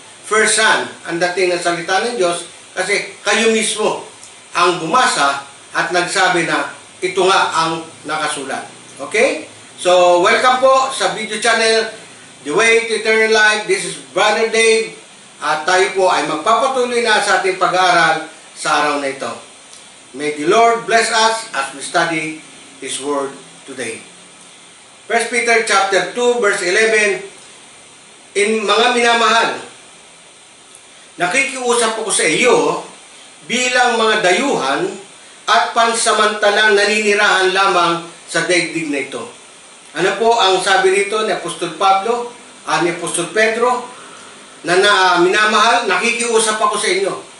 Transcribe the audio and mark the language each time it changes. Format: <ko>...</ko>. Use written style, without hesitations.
<tl>First hand ang dating ng salita ng Diyos kasi kayo mismo ang bumasa at nagsabi na ito nga ang nakasulat. Okay? So, welcome po sa video channel The Way to Eternal Life.</tl> <en>This is Brother Dave.</en> <tl>At tayo po ay magpapatuloy na sa ating pag-aaral sa araw na ito.</tl> <en>May the Lord bless us as we study His Word today. 1 Peter chapter 2 verse 11.</en> <tl>In mga minamahal, nakikiusap ako sa iyo bilang mga dayuhan at pansamantalang naninirahan lamang sa daigdig na ito. Ano po ang sabi rito ni Apostol Pablo, ni Apostol Pedro, na minamahal, nakikiusap ako sa inyo.</tl>